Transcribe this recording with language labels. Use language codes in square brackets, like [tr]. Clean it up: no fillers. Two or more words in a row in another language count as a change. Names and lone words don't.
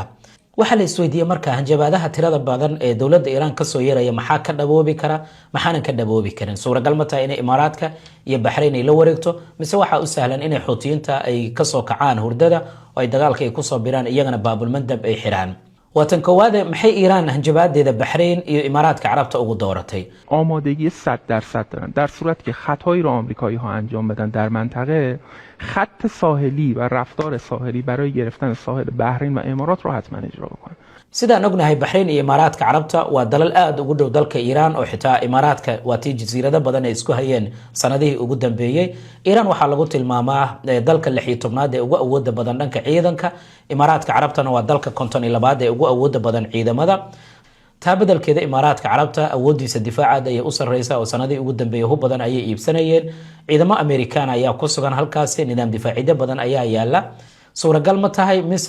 [so] waxa la isweydiiyay marka hanjabaadaha tirada badan ee dowladda Iiraan ka soo yeeraya maxaa ka dhaboobi kara maxaanan ka dhaboobi karin. suuragal ma tahay inay Imaaraadka iyo Bahrain ay la wareegto mise waxa u sahlan inay Xuutiyiinta ay ka soo kacaan hurdada oo ay dagaalka ay ku soo biraan iyagana Baabul Mandab ay xiraan. واتن كواده maxay Iran hanjabaadeeda Bahrain iyo Imaaraadka Carabta ugu dooratay [fa] آمادگی 100% دارن در صورتی که خطایی رو آمریکایی‌ها انجام بدن در منطقه خط ساحلی و رفتار ساحلی برای گرفتن ساحل بحرین و امارات رو حتما اجرا بکنن [so] sidaan ognahay Bahrain iyo Imaaraadka Carabta waa dalal aad ugu dhow dalka Iran oo xitaa Imaaraadka waa tii jasiirada badan ay isku hayeen sanadihii ugu dambeeyay Iran waxa lagu tilmaamaa dalka 16aad ee ugu awoodda badan dhanka ciidanka Imaaraadka Carabtana waa dalka 52aad ee ugu awoodda badan ciidamada taabadalkeeda Imaaraadka Carabta awoodiisa difaacaad ay u sareysaa oo sanadihii ugu dambeeyay hub badan ayay iibsanayeen ciidamo Amerikaan ayaa ku sugan halkaas nidaam difaaciye badan ayaa yaala suuragal ma tahay mise